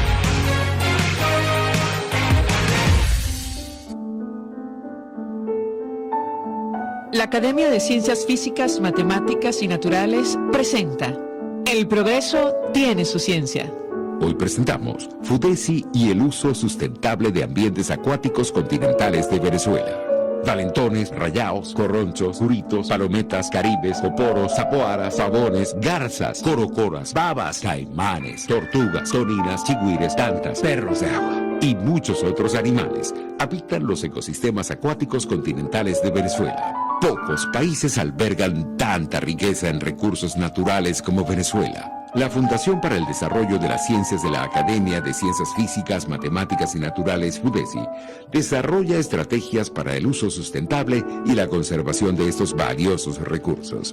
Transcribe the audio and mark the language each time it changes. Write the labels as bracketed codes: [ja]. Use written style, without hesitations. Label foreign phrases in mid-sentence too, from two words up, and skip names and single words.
[es] La Academia de Ciencias Físicas, Matemáticas y Naturales presenta El progreso tiene su ciencia. Hoy presentamos FUDESI y el uso sustentable de ambientes acuáticos continentales de Venezuela. Valentones, rayaos, corronchos, curitos, palometas, caribes, oporos, zapoaras, sabones, garzas, corocoras, babas, caimanes, tortugas, toninas, chigüires, tantas, perros de agua y muchos otros animales habitan los ecosistemas acuáticos continentales de Venezuela. Pocos países albergan tanta riqueza en recursos naturales como Venezuela. La Fundación para el Desarrollo de las Ciencias de la Academia de Ciencias Físicas, Matemáticas y Naturales, FUDESI, desarrolla estrategias para el uso sustentable y la conservación de estos valiosos recursos.